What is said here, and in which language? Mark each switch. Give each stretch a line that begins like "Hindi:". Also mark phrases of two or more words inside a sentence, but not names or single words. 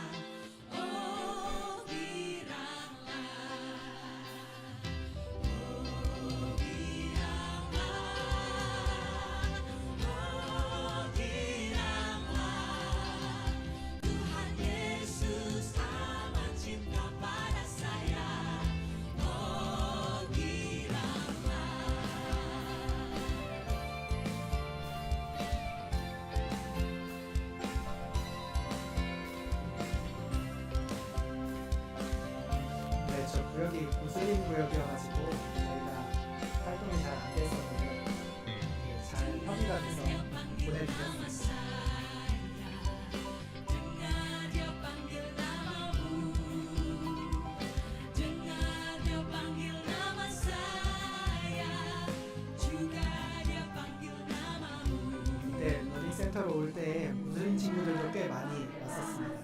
Indonesian: Oh giranglah, oh giranglah, oh giranglah. Tuhan Yesus amat cinta pada saya. Oh giranglah.
Korean: 네, 저 구역이 무슬림 구역이어가지고 저희가 활동이 잘 안 됐었는데 이게 잘 협의가 돼서 보내드렸습니다.
Indonesian: Dengar dia panggil namamu. Dengar dia panggil nama saya. Juga dia panggil namamu.
Korean: 그때 러닝센터로 올 때 무슬림 친구들도 꽤 많이 왔었습니다.